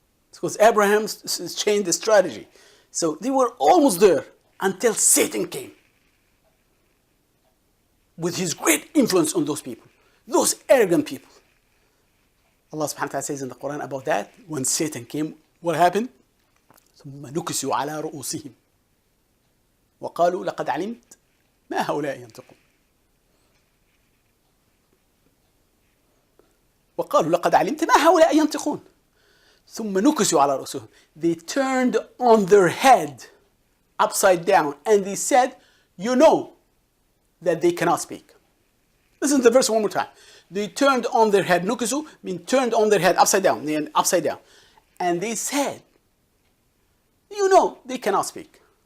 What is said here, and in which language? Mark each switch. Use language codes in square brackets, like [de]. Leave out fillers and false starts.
[en] Because Abraham changed the strategy. So they were almost there until Satan came with his great influence on those people, those arrogant people. Allah subhanahu wa ta'ala says in the Qur'an about that, when Satan came, what happened? [ar] ثم نكسوا على رؤوسهم وقالوا لقد علمت ما هؤلاء ينطقون. وقالوا لقد علمت ما هؤلاء ينطقون. ثم نكسوا على رؤوسهم. [en] They turned on their head upside down and they said, you know that they cannot speak. Listen to the verse one more time. They turned on their head, nukisu means turned on their head upside down, and they said, you know they cannot speak.